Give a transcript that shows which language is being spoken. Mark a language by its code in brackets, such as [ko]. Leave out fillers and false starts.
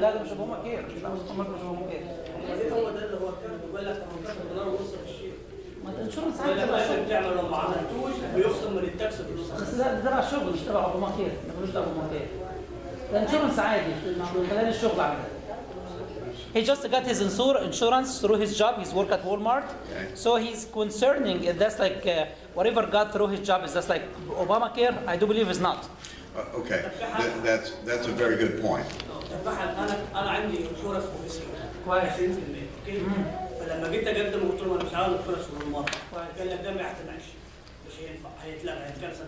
[ar] لا ده مش اوباما كير، لا مش اوباما كير. هو ده اللي هو كان بيقول لك $18 ونص في الشيء. ما الانشورنس يقول لك عشان تعمل لو ما عملتوش بيخصم من التاكس فلوس. بس ده تبع الشغل مش تبع اوباما كير، ملوش دعوه باوباما كير. ده انشورنس عادي من خلال الشغل عندنا. [en] He just got his insurance through his job. He's work at Walmart, so he's concerning. That's like whatever got through his job is just like Obamacare. I do believe is not. Okay, that's a very good point. [ar] انا عندي انشورنس بروفيسيونال كويس. 20%. اوكي. فلما جيت اقدم قلت له انا مش عاوز انشورنس بالمره. قال لك ده ما يحتملش، مش هينفع، هيتلغى، هيتكنسل.